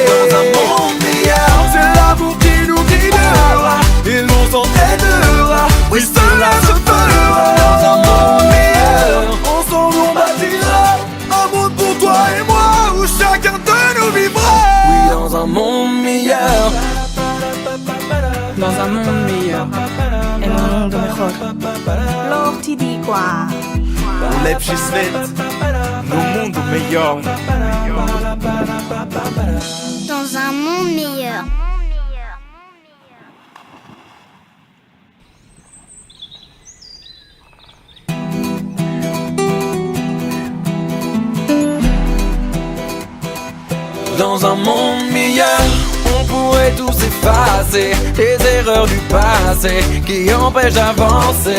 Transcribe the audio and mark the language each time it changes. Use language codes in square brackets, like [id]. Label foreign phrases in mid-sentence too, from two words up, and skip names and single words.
[fr] Dans un monde meilleur, c'est l'amour qui nous guidera et l'on s'entraidera, oui cela se fera. Dans un monde meilleur, ensemble on bâtira un monde pour toi et moi, où chacun de nous vivra, oui dans un monde meilleur. Dans un monde meilleur, [es] en un mundo mejor. [th] โลกที่ดีกว่า [pt] Lepszy no mundo melhor. [fr] Dans un monde meilleur. Dans un monde meilleur, on pourrait tous effacer les erreurs du passé qui empêchent d'avancer.